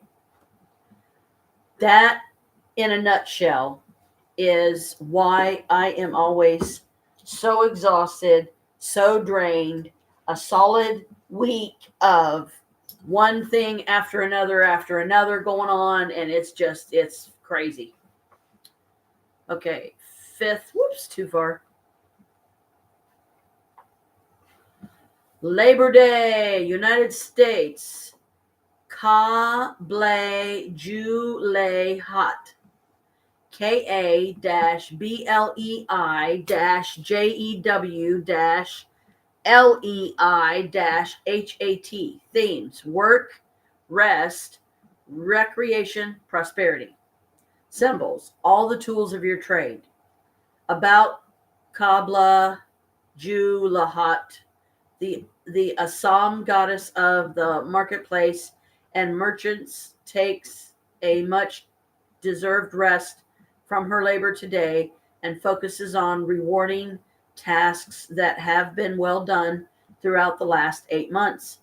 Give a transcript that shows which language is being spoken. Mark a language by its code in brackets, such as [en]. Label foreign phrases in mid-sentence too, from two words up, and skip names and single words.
[en] That, in a nutshell, is why I am always so exhausted, so drained, a solid week of one thing after another going on, and it's crazy. Okay, fifth, whoops, too far. Labor Day, United States. Ka ble ju le hot. KA-BLEI-JEW-LEI-HAT. Themes: work, rest, recreation, prosperity. Symbols: all the tools of your trade. About Kabla Julahat, the Assam goddess of the marketplace and merchants, takes a much deserved rest from her labor today and focuses on rewarding tasks that have been well done throughout the last 8 months.